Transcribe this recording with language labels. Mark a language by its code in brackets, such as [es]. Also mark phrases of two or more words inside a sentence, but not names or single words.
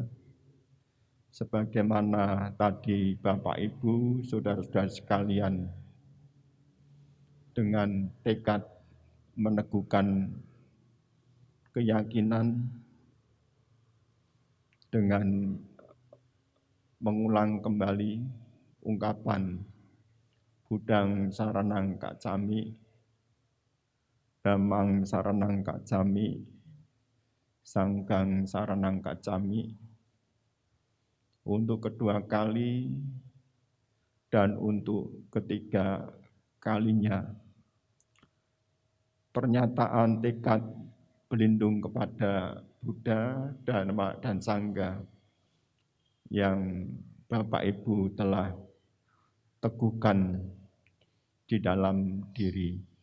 [id] Sebagaimana tadi Bapak Ibu, saudara-saudara sekalian, dengan tekad meneguhkan keyakinan, dengan mengulang kembali ungkapan [pi] Buddhang Saranang Kacami, Dhammang Saranang Kacami, Sangghang Saranang Kacami, [id] untuk kedua kali dan untuk ketiga kalinya. Pernyataan tekad berlindung kepada Buddha, Dhamma, dan Sangha yang Bapak Ibu telah teguhkan di dalam diri.